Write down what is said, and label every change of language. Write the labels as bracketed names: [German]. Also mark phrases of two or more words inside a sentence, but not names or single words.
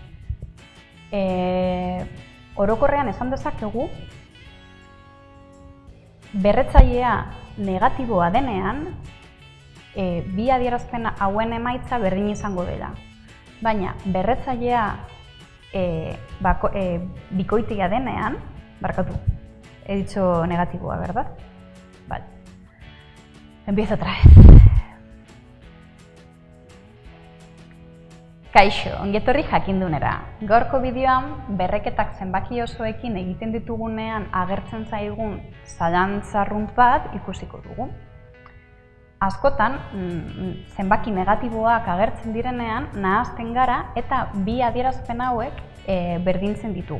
[Basque] Orokorrean esan dezakegu, berretzailea negatiboa denean, bi adierazpen hauen emaitza berdin izango dela. Baina berretzailea bikoitia denean, barkatu, [Spanish] he dicho negatiboa, ¿verdad? Vale. Empiezo otra vez. [Basque] Kaixo, ongietorri jakindunera. Gaurko bideoan, berreketak zenbaki osoekin egiten ditugunean agertzen zaigun zalantza arrunt bat ikusiko dugu. Askotan, zenbaki negatiboak agertzen direnean nahasten gara eta bi adierazpen hauek berdintzen ditugu.